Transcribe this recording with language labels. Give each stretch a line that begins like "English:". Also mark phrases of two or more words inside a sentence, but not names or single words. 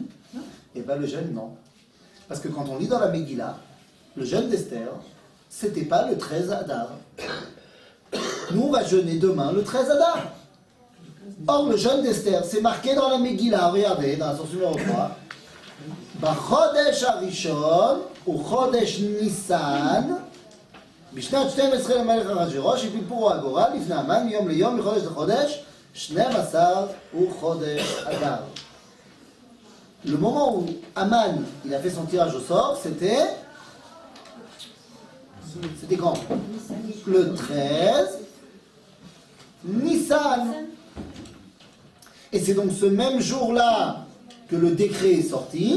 French: Et bien le jeûne, non. Parce que quand on lit dans la Megillah, le jeûne d'Esther, c'était pas le 13 Adar. Nous, on va jeûner demain le 13 Adar. Or, le jeûne d'Esther, c'est marqué dans la Megillah, regardez, dans la source numéro 3.
Hebrew: חודש הראשון, הוא חודש ניסן, בשנת 12 למלך אחשוורוש הפיל פורו הגורל לפני המן מיום ליום מחודש לחודש 12 הוא חודש אדר.
French: Le moment où Aman il a fait son tirage au sort, c'était quand? Le 13 Nissan. Et c'est donc ce même jour-là que le décret est sorti.